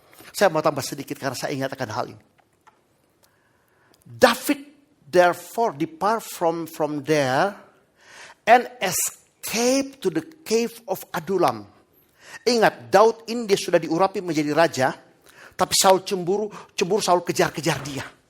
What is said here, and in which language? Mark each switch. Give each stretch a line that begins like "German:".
Indonesian: Saya mau tambah sedikit karena saya ingat akan hal ini.
English: David therefore depart from there and escape to the cave of Adullam.
Indonesian: Ingat, Daud ini dia sudah diurapi menjadi raja, tapi Saul cemburu Saul kejar-kejar dia.